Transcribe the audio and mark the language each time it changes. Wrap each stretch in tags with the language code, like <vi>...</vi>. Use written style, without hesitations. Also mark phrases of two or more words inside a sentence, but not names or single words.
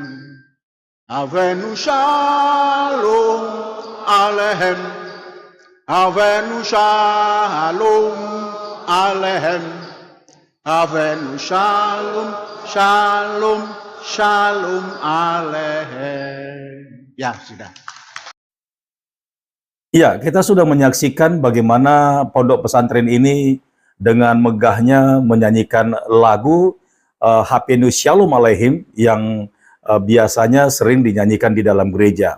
<he>הבאנו שלום עליכם. הבאנו שלום עליכם. הבאנו שלום שלום שלום עליכם.</he> <id>Ya, sudah. Ya, kita sudah menyaksikan bagaimana pondok pesantren ini dengan megahnya menyanyikan lagu Havenu Shalom Aleichem yang biasanya sering dinyanyikan di dalam gereja.</id>